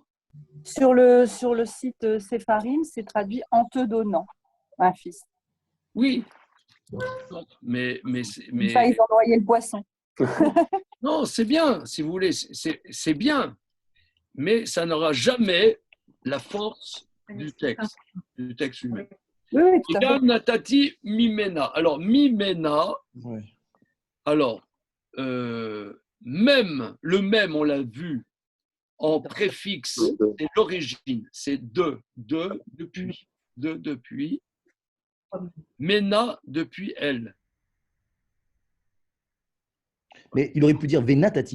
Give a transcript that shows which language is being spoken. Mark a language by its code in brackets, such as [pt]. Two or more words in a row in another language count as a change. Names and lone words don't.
[fr] Sur le site Sepharim, c'est traduit en te donnant un fils. Oui. Mais Ça, ils ont noyé le poisson. non, c'est bien, si vous voulez, c'est bien, mais ça n'aura jamais la force du texte lui-même. Oui, tout à fait. [he] Gam natati mimena. [fr] Alors, mimena, alors, même, le même, on l'a vu, en préfixe, c'est l'origine, c'est depuis. Depuis. Mena, depuis elle. Mais il aurait pu dire Venatati.